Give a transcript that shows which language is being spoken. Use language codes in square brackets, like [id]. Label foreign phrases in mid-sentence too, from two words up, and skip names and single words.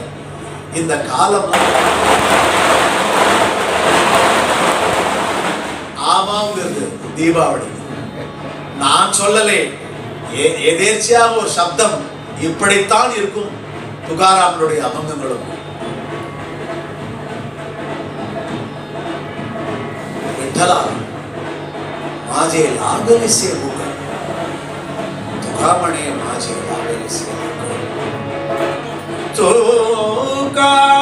[ta] இந்த காலம் ஆமாங்கிறது தீபாவளி. நான் சொல்லலே, எதேர்ச்சியாக ஒரு சப்தம் இப்படித்தான் இருக்கும் துகாராமனுடைய அபங்கங்களும். [mr] विठ्ठला माझे लागलीसे मुख, तुका म्हणे माझे लागलीसे मुख, तुका